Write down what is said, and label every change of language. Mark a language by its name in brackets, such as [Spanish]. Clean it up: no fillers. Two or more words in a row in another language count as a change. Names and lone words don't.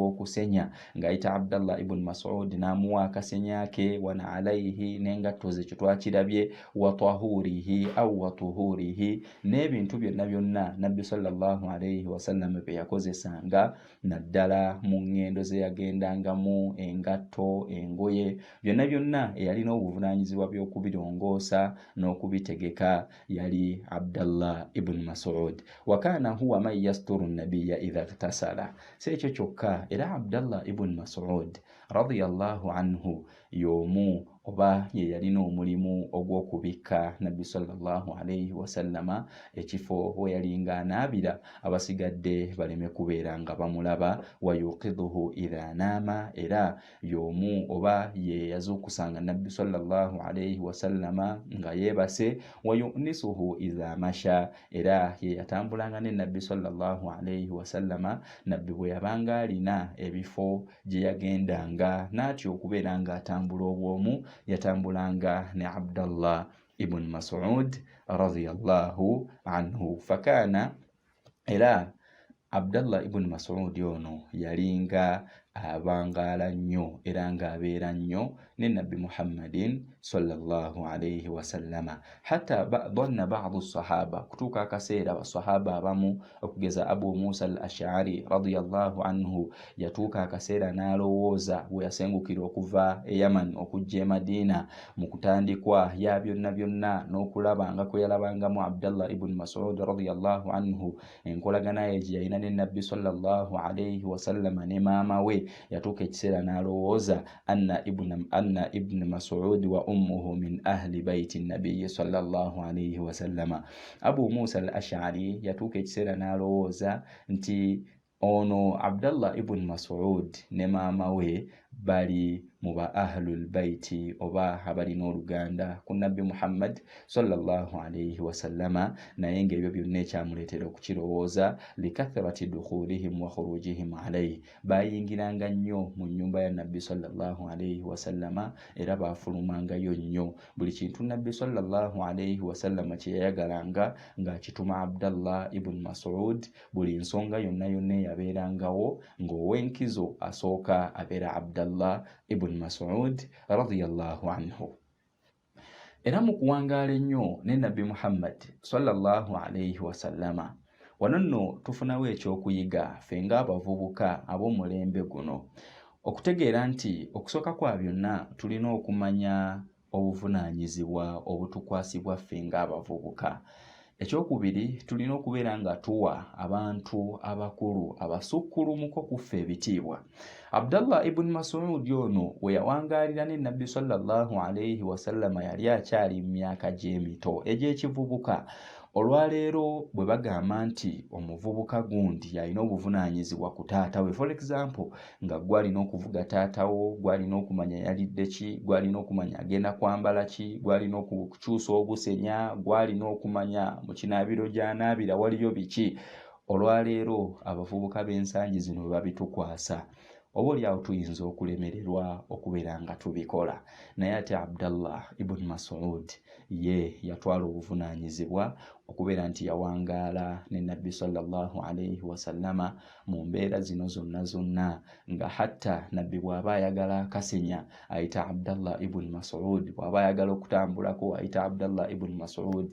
[Ganda] okusenya ng'ayita Abdallah ibn Mas'ud n'amuwa akasenya ke, [Arabic] ونعليه, [Ganda] n'engatto ze twakirabye, [Arabic] وطهوره أو وطهوره, [Ganda] n'ebintu byonna byonna Nabbi [Arabic] صلى الله عليه وسلم [Ganda] bye yakozesanga naddala mu ngendo ze yagendanga mu engatto, engoye, byonna byonna eyalina obuvunaanyizibwa by'okubirongoosa n'okubitegeka yali Abdallah ibn Mas'ud. [Arabic] وكان هو من يستر النبي إذا اغتسل. [Ganda] Si ekyo kyokka, era Abdallah ibn Mas'ud [Arabic] رضي الله عنه [Ganda] y'omu oba ye yalina omulimu ogw'okubikka Nabbi [Arabic] صلى الله عليه وسلم [Ganda] ekifo we yalinga anaabira abasigadde baleme kubeera nga bamulaba. [Arabic] ويوقظه إذا نام, [Ganda] era y'omu oba ye yazuukusanga Nabbi [Arabic] صلى الله عليه وسلم [Ganda] nga yeebase. [Arabic] ويؤنسه إذا مشى, [Ganda] era ye yatambulanga ne Nabbi [Arabic] صلى الله عليه وسلم [Ganda] Nabbi bwe yabanga alina ebifo gye yagendanga, n'atyo okubeera nga atambula obwomu, yatambulanga ne Abdallah ibn Mas'ud [Arabic] رضي الله عنه. فكان, [Ganda] era Abdallah ibn Mas'ud ono yalinga abangaala nnyo era ng'abeera nnyo ne Nabbi Muhammadin [Arabic] صلى الله عليه وسلم. حتى ظن بعض الصحابة, [Ganda] kutuka akaseera abasahaba abamu okugeza Abu Musa al-Ash'ari [Arabic] رضي الله عنه [Ganda] yatuuka akaseera n'alowooza bwe yasengukira okuva e Yaman okujja e Madina mu kutandikwa ya byonna byonna n'okulaba nga kwe yalabangamu Abdallah ibn Mas'ud [Arabic] رضي الله عنه [Ganda] enkolagana ye gye yalina ne Nabbi [Arabic] صلى الله عليه وسلم [Ganda] ne maama we, yatuuka ekiseera n'alowooza [Arabic] أن ابن مسعود وأمه من أهل بيت النبي صلى الله عليه وسلم. [Ganda] Abu Musa al-Ash'ari yatuuka ekiseera n'alowooza nti ono Abdallah ibn Mas'ud ne maama we bali mu ba [Arabic] أهل البيت [Ganda] oba abalina oluganda ku Nabbi Muhammad [Arabic] صلى الله عليه وسلم, [Ganda] naye ng'ebyo byonna ekyamuleetera okukirowooza [Arabic] لكثرة دخولهم وخروجهم عليه, [Ganda] bayingiranga nnyo mu nnyumba ya Nabbi [Arabic] صلى الله عليه وسلم [Ganda] era baafulumangayo nnyo. Buli kintu Nabbi [Arabic] صلى الله عليه وسلم [Ganda] kye yayagalanga ng'akituma Abdallah ibn Mas'ud, buli nsonga yonna eyabeerangawo ng'ow'enkizo asooka abeera Abdallah ibn Mas'ud [Arabic] رضي الله عنه. [Ganda] Era mu kuwangaala ennyo ne Nabbi Muhammad [Arabic] صلى الله عليه وسلم, [Ganda] wano nno tufunawo ekyokuyiga ffe ng'abavubuka ab'omulembe guno, okutegeera nti okusooka kwa byonna tulina okumanya obuvunaanyizibwa obutukwasibwa ffe ng'abavubuka. Ekyokubiri, tulina okubeera nga tuwa abantu abakulu abasukkulumuko ku ffe ebitiibwa. Abdallah ibn Mas'ud ono we yawangaalira ne Nabbi [Arabic] صلى الله عليه وسلم [Ganda] yali akyali mu myaka gy'emito egy'ekivubuka. Olwaleero bwe bagamba nti omuvubuka gundi yalina obuvunaanyizibwa ku taata we, [English] for example [Ganda] nga gwalina okuvuga taatawo, gwalina okumanya yalidde ki, gwalina okumanya agenda kwambala ki, gwalina okukyusa obusenya, gwalina okumanya mu kinaabiro gy'anaabira waliyo biki. Olwaleero abavubuka b'ensangi zino bwe babitukwasa, oboolyawo tuyinza okulemererwa okubeera nga tubikola, naye ate Abdallah ibn Mas'ud ye yatwala obuvunaanyizibwa okubeera nti yawangaala ne Nabbi [Arabic] صلى الله عليه وسلم [Ganda] mu mbeera zino zonna zonna, nga hatta Nabbi bw'aba ayagala akasenya ayita Abdallah ibn Mas'ud, bw'aba ayagala okutambulako ayita Abdallah ibn Mas'ud.